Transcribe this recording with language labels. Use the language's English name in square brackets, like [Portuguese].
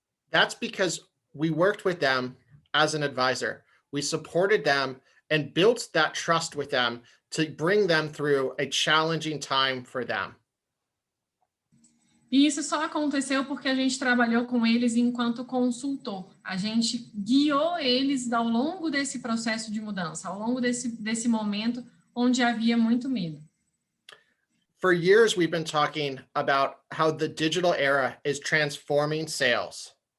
[English] That's because we worked with them as an advisor. We supported them and built that trust with them to bring them through a challenging time for them. [Portuguese] E isso só aconteceu porque a gente trabalhou com eles enquanto consultor. A gente guiou eles ao longo desse processo de mudança, ao longo desse momento onde havia muito medo. [English] For years, we've been talking about how the digital era is transforming sales.